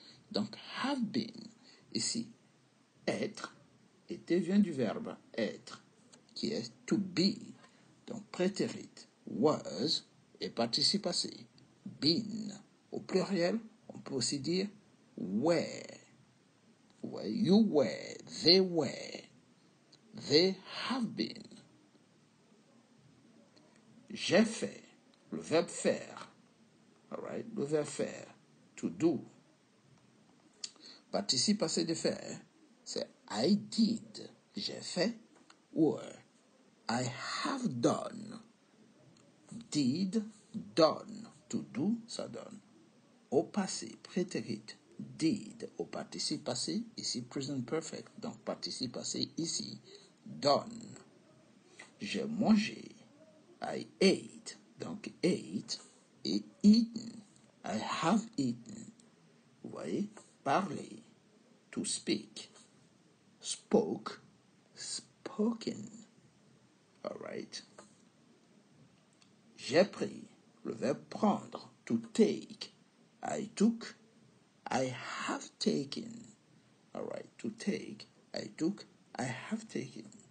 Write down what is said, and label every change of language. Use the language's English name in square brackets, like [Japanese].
[French] Donc, [English] have been. [French] Ici, être. Été vient du verbe être, qui est [English] to be. [French] Donc, prétérit, was, et participe passé, been. Au pluriel, on peut aussi dire were. [English] You were, they were, they have been. [French] J'ai fait, le verbe faire. [English] All right, [French] le verbe faire, to do. Participe passé de faire, c'est [English] I did. [French] J'ai fait, [English] were. I have done. Did, done. To do, [French] ça donne. Au passé, prétérit, did. Au participe passé, ici present perfect. Donc participe passé ici, done. J'ai mangé. [English] I ate. Donc ate et eaten. I have eaten. [French] Vous voyez, parler. [English] To speak. Spoke, spoken. All right. [French] J'ai pris, le verbe prendre, [English] to take. I took, I have taken. All right, to take, I took, I have taken.